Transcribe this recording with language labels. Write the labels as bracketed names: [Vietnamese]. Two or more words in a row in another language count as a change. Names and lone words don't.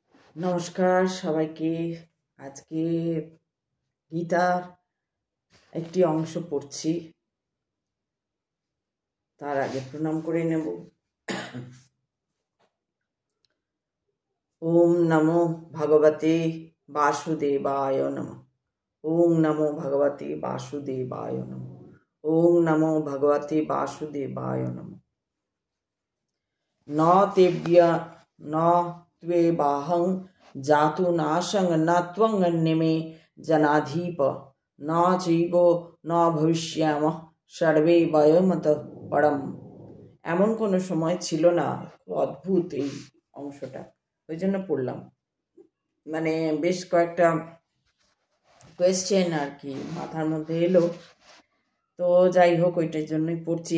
[Bangla] নমস্কার সবাইকে। আজকে গীতার একটি অংশ পড়ছি, তার আগে প্রণাম করে নেব। [Sanskrit] ওম নমো ভগবতে বাসুদেবায় নমঃ। ওম নমো ভগবতে বাসুদেবায় নমঃ। ওম নমো ভগবতে বাসুদেবায় নমঃ। ন তেভ্য ন ত্বেবাহং জাতু নাশং ন ত্বং নিমে জনাধিপ ন চৈব ন ভবিষ্যামঃ সর্বে বয়মতঃ পরম। [Bangla] এমন কোনো সময় ছিল না। খুব অদ্ভুত এই অংশটা, ওই জন্য পড়লাম। মানে বেশ কয়েকটা কোয়েশ্চেন আর কি মাথার মধ্যে এলো, তো যাই হোক ওইটার জন্যই পড়ছি।